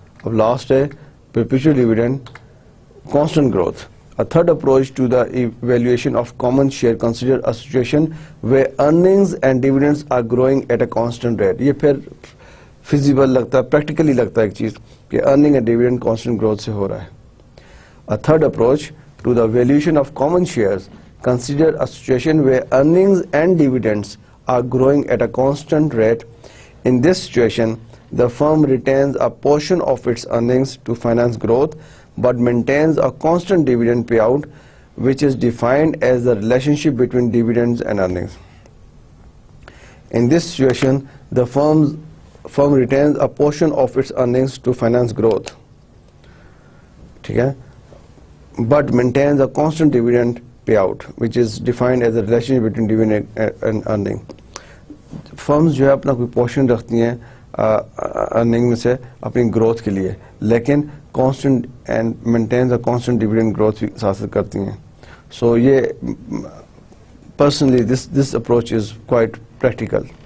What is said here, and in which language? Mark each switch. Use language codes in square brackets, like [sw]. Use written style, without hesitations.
[ur] اب لاسٹ ہے [en] perpetual dividend constant growth. A third approach to the evaluation of common share consider a situation where earnings and dividends are growing at a constant rate. [ur] یہ پھر feasible لگتا ہے, practically لگتا ہے ایک چیز کہ [en] earning and dividend constant growth [ur] سے ہو رہا ہے. [en] A third approach to the valuation of common shares consider a situation where earnings and dividends are growing at a constant rate. In this situation, the firm retains a portion of its earnings to finance growth but maintains a constant dividend payout, which is defined as the relationship between dividends and earnings. In this situation, the firm retains a portion of its earnings to finance growth, but maintains a constant dividend payout, which is defined as the relationship between dividend and earning. [ur] Firms جو ہے اپنا کوئی portion رکھتی ہیں earning میں سے اپنی growth کے لیے, لیکن constant and [en] maintains a constant dividend growth [ur] بھی حاصل کرتی ہیں. [en] So یہ personally this approach is quite practical.